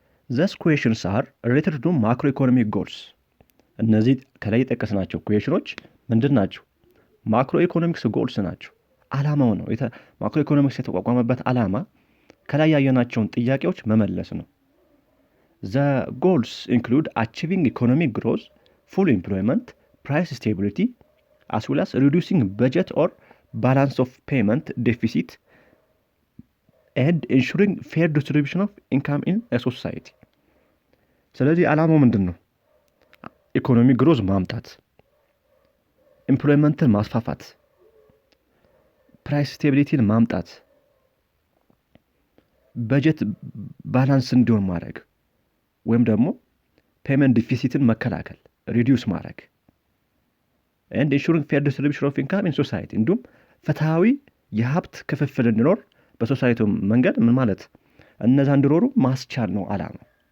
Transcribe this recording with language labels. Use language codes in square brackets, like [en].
[en] These questions are related to macroeconomic goals. [am] እነዚህ ከላይ የጠቀስናቸው ኩዌሽኖች ምንድን ናቸው? ማክሮ ኢኮኖሚክስ ጎልስ ናቸው። ዓላማው ነው። ማክሮ ኢኮኖሚክስ የተቋቋመበት ዓላማ ከላይ ያየናቸውን ጥያቄዎች መመለስ ነው። [en] The goals include achieving economic growth, full employment, price stability, as well as reducing budget or balance of payment deficit and ensuring fair distribution of income in a society. [am] ስለዚህ ዓላማው ምንድን ነው? ኢኮኖሚ ግሮዝ ማምጣት፣ ኤምፕሎይመንትን ማስፋፋት፣ ፕራይስ ስቴቢሊቲን ማምጣት፣ በጀት ባላንስ እንዲሆን ማድረግ ወይም ደግሞ ፔመንት ዲፊሲትን መከላከል ሪዲዩስ ማድረግ [en] and ensuring fair distribution of income in society [am] እንዲሁም ፍትሃዊ የሀብት ክፍፍል እንዲኖር በሶሳይቲው መንገድ ምን ማለት እነዛ እንዲኖሩ ማስቻል ነው ዓላማው።